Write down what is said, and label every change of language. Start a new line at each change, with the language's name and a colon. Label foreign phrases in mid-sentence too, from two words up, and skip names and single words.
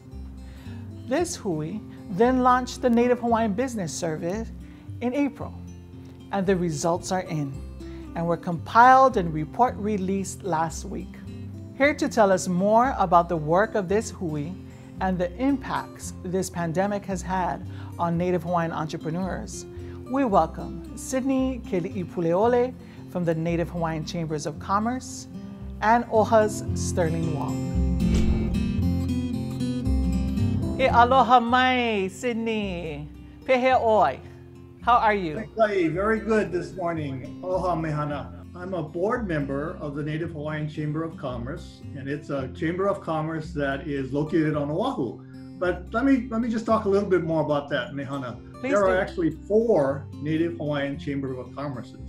English: This hui then launched the Native Hawaiian Business Survey in April, and the results are in and were compiled and report released last week. Here to tell us more about the work of this hui and the impacts this pandemic has had on Native Hawaiian entrepreneurs, we welcome Sydney Kealiʻipuleole from the Native Hawaiian Chambers of Commerce and OHA's Sterling Wong.
Hawaiian: E aloha mai, Sydney. Pehe oi.
English: How are you? Very good this morning.
Hawaiian: Aloha mehana.
English: I'm a board member of the Native Hawaiian Chamber of Commerce, and it's a chamber of commerce that is located on Oahu. But let me just talk a little bit more about that, mehana. There are actually 4 Native Hawaiian Chamber of Commerces.